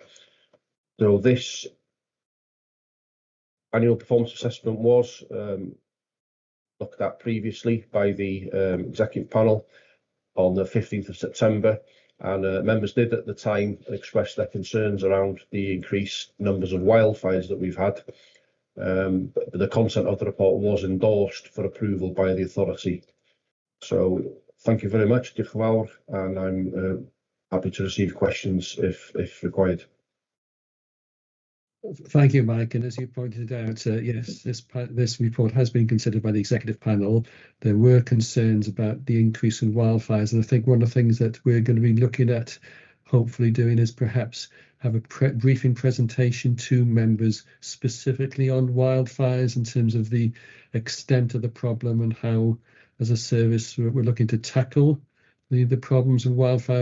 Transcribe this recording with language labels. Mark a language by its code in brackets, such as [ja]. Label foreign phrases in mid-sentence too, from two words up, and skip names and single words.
[en] So this annual performance assessment was looked at previously by the executive panel on the 15th of September. And members did at the time express their concerns around the increased numbers of wildfires that we've had. But the content of the report was endorsed for approval by the authority. So thank you very much, [cy] Diolch yn fawr, [en] and I'm happy to receive questions if required. Thank you, Mike. And as you pointed out, yes, this report has been considered by the executive panel. There were concerns about the increase in wildfires, and I think one of the things that we're going to be looking at, hopefully doing, is perhaps have a briefing presentation to members specifically on wildfires in terms of the extent of the problem and how, as a service, we're looking to tackle the problems of wildfires.